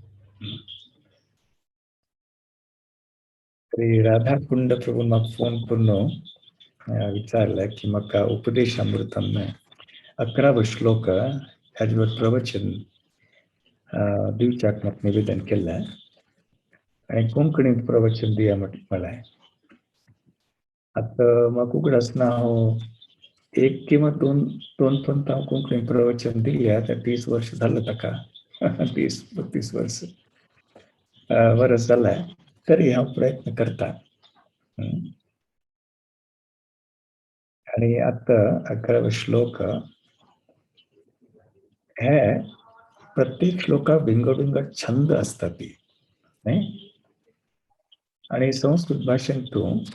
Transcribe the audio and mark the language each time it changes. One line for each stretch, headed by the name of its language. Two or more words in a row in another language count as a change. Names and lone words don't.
Konkani: तरी राधा कुंड प्रभून म्हाका फोन करून विचारले की म्हाका उपदेशामृतम 11 श्लोक हेजेवर प्रवचन दिवच्याक म्हाका निवेदन केल्लें आनी कोंकणींत प्रवचन दिया म्हळें आतां म्हाका उगड आसतना हांव एक किंवा दोन पर्यंत हांव कोंकणींत प्रवचन दिल्या आतां 30 वर्स जालें ताका 30-32 वर्स जालें तरी हांव प्रयत्न करता आणि आता 11 श्लोक हे प्रत्येक श्लोकाक विंगड छंद असतात ती नाही आणि संस्कृत भाषेंतू